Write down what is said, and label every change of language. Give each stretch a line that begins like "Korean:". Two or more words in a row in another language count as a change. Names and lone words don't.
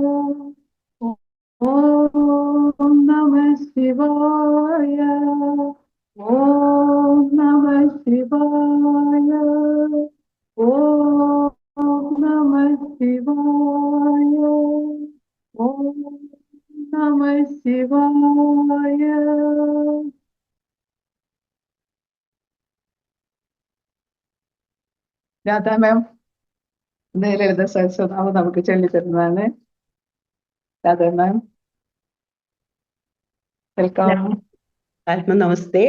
Sanskrit: ॐ नमः शिवाय ॐ नमः शिवाय ॐ नमः शिवाय ॐ नमः शिवाय
Malayalam: രാധാ മാം ലളിത സഹസ്രനാമം നമുക്ക് ചൊല്ലിത്തരുന്നതാണ്.
English: Radha ma'am welcome.
Sanskrit: ആത്മനമസ്തേ.